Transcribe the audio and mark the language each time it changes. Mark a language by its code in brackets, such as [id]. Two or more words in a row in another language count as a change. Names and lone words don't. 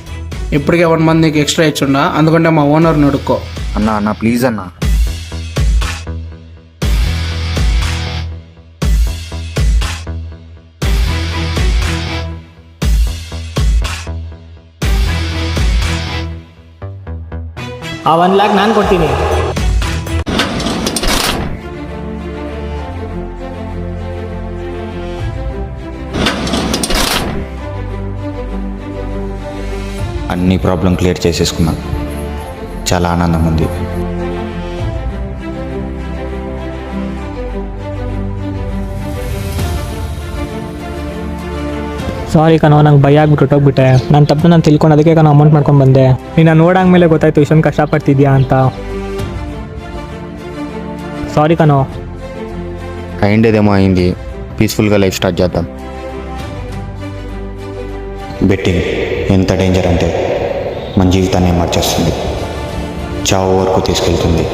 [te] ఇప్పటికే 1 month నీకు ఎక్స్ట్రా ఇచ్చుండా, అందుకంటే మా ఓనర్ని అడుక్కో. అన్న ప్లీజ్ అన్న. [kn] ಆ 1 lakh ನಾನು ಕೊಡ್ತೀನಿ. [te] అన్ని ప్రాబ్లం క్లియర్ చేసేసుకున్నా. చాలా ఆనందం ఉంది. [kn] ಸಾರಿ ಕಣೋ, ನಂಗೆ ಭಯ ಆಗ್ಬಿಟ್ಟು ಹೊಟ್ಟೋಗ್ಬಿಟ್ಟೆ. ನಾನು ತಪ್ಪು ನಾನು ತಿಳ್ಕೊಂಡು ಅದಕ್ಕೆ ಕಣೋ ಅಮೌಂಟ್ ಮಾಡ್ಕೊಂಡು ಬಂದೆ. ನೀನು ನೋಡಾದ್ಮೇಲೆ ಗೊತ್ತಾಯ್ತು ಇಷ್ಟೊಂದು ಕಷ್ಟಪಡ್ತಿದ್ಯಾ ಅಂತ. ಸಾರಿ ಕಣೋ. [te] అయిందేదేమో అయింది, పీస్ఫుల్గా లైఫ్ స్టార్ట్ చేద్దాం. బెట్టింగ్ ఎంత డేంజర్ అంటే మన జీవితాన్ని మార్చేస్తుంది, చావు వరకు తీసుకెళ్తుంది.